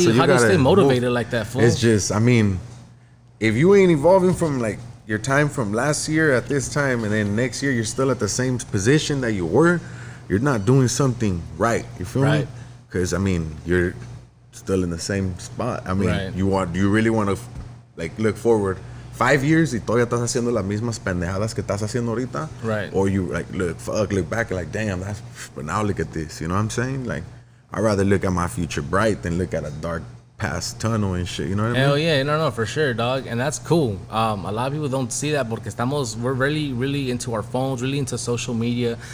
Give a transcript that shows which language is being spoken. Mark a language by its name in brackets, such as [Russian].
[English] how do you stay motivated like that, fool? It's just, I mean, if you ain't evolving from like your time from last year at this time, and then next year you're still at the same position that you were, you're not doing something right. You feel me? Because I mean, you're still in the same spot. I mean, you really want to like look forward 5 years [Spanish] y todavía estás haciendo las mismas pendejadas que estás haciendo ahorita. [English] Right. Or you like look back and like, damn, but now look at this. You know what I'm saying? Like, I'd rather look at my future bright than look at a dark past tunnel and shit. You know what I mean? Hell yeah, no, for sure, dog. And that's cool. A lot of people don't see that porque we're really, really into our phones, really into social media.